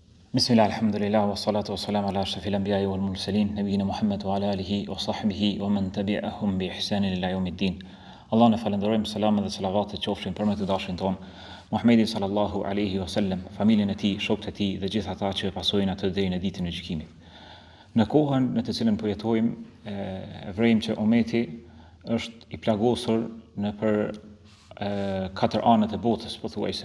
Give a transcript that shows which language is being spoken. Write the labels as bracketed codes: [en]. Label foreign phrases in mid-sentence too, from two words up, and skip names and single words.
[ar] بسم الله، الحمد لله، والصلاة والسلام على أشرف الأنبياء والمرسلين، نبينا محمد وعلى آله وصحبه ومن تبعهم بإحسان إلى يوم الدين. [sq] Allah në falenderojmë, selam dhe selavatet qofshin për me të dashin ton, Muhammedi [ar] صلى الله عليه وسلم, [sq] familjen e tij, shokët e tij dhe gjithë ata që pasojnë atë deri në ditën e gjykimit. Në kohën në të cilën po jetojmë, e vrejmë që ummeti është i plagosur në për katër anët e botës, pothuajse.